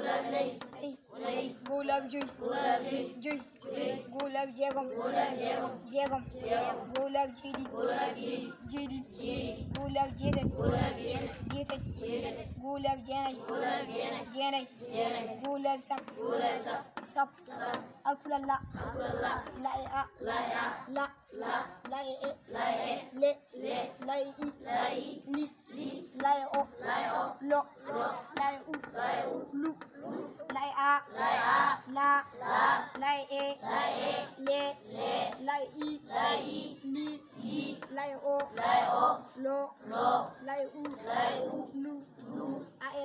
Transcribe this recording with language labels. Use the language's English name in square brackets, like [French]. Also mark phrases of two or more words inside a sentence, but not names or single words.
[Fula] go laabi joyi go laabi jeegom go laabi jeeɗiɗi go laabi jeetati go laabi jeenayyi go laabi sappo alpulal la e a la e e le la e i li la e o lo la e u lu la e a la e e le la e i li la e o lo la e u lu a e